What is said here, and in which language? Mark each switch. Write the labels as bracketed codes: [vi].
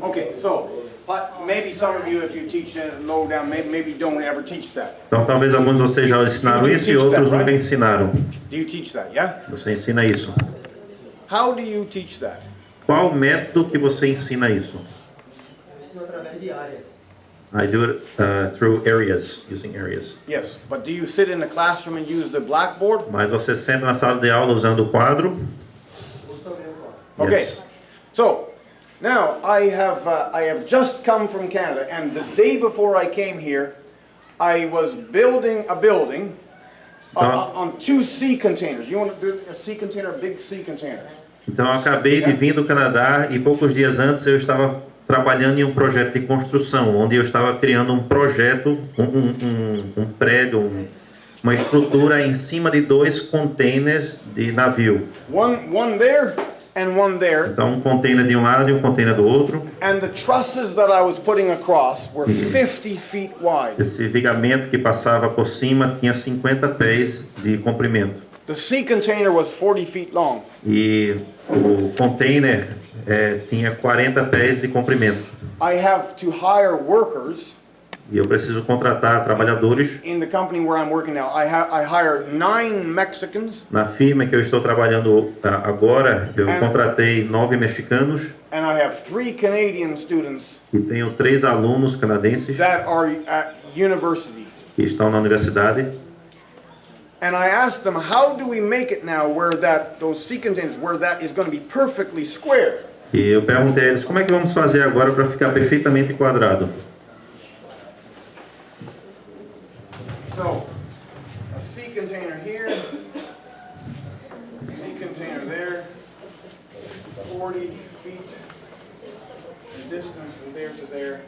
[en] Okay, so maybe some of you, if you teach low down, maybe don't ever teach that. [pt] Então talvez alguns de vocês já ensinaram isso e outros nunca ensinaram. [en] Do you teach that? Yeah. [pt] Você ensina isso. [en] How do you teach that? [pt] Qual o método que você ensina isso? Eu ensino através de áreas. [en] I do it through areas, using areas. Yes, but do you sit in the classroom and use the blackboard? [pt] Mas você senta na sala de aula usando o quadro? Uso também o quadro. [en] Okay, Yes. so now I have just come from Canada, and the day before I came here, I was building a building on 2 sea containers. You want to do a sea container, a big sea container? [pt] Então eu acabei de vir do Canadá e poucos dias antes eu estava trabalhando em um projeto de construção, onde eu estava criando um projeto, um prédio, uma estrutura em cima de 2 containers de navio. [en] One there and one there. [pt] Então um container de um lado e um container do outro. [en] And the trusses that I was putting across were 50 feet wide. [pt] Esse vigamento que passava por cima tinha 50 pés de comprimento. [en] The sea container was 40 feet long. [pt] E o container tinha 40 pés de comprimento. [en] I have to hire workers [pt] E eu preciso contratar trabalhadores. [en] in the company where I'm working now. I hire 9 Mexicans [pt] Na firma que eu estou trabalhando agora, eu contratei 9 mexicanos [en] and I have 3 Canadian students [pt] e tenho 3 alunos canadenses [en] that are at university. [pt] que estão na universidade. [en] And I asked them, how do we make it now where those sea containers, where that is going to be perfectly square? [pt] E eu perguntei a eles, como é que vamos fazer agora para ficar perfeitamente quadrado? [en] So, a sea container here, sea container there, 40 feet, the distance from there to there.